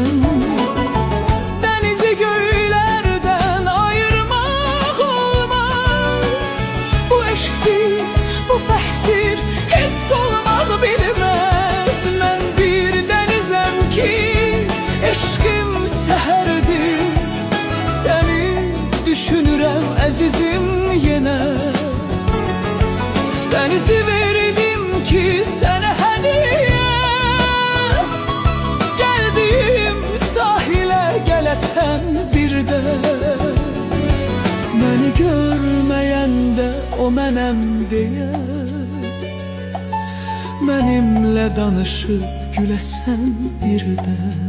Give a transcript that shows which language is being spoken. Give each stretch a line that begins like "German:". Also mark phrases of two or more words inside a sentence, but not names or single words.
Turkish: Denizi göylerden ayırmak olmaz.
Azerbaijani: Bu eşktir, bu fəxdir,
Turkish: hiç solmaq bilmez. Ben bir
Azerbaijani: denizem ki, eşkim səhərdir. Seni düşünürəm əzizim yenə. Denizi verdim ki sənə hədiyyə. Gəldiyim sahilə gələsən bir də. Məni görməyəndə o mənəm deyə, mənimlə danışıb güləsən bir də.